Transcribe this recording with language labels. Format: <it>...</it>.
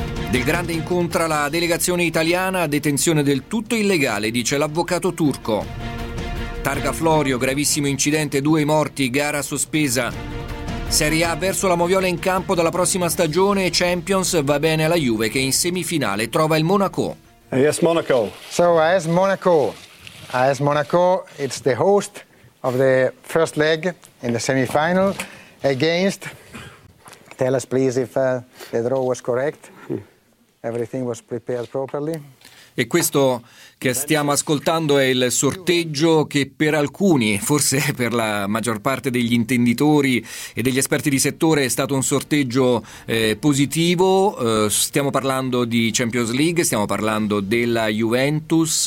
<it>Del Grande incontra la delegazione italiana, detenzione del tutto illegale, dice l'avvocato turco. Targa Florio, gravissimo incidente, 2 morti, gara sospesa. Serie A verso la Moviola in campo dalla prossima stagione, Champions va bene alla Juve che in semifinale trova il Monaco.</it> <en>Yes, Monaco. So AS Monaco. AS Monaco, it's the host of the first leg in the semifinal against. Tell us please if the draw was correct. Everything was prepared properly.</en> <it>E questo che stiamo ascoltando è il sorteggio che per alcuni, forse per la maggior parte degli intenditori e degli esperti di settore, è stato un sorteggio positivo. Stiamo parlando di Champions League, stiamo parlando della Juventus.</it>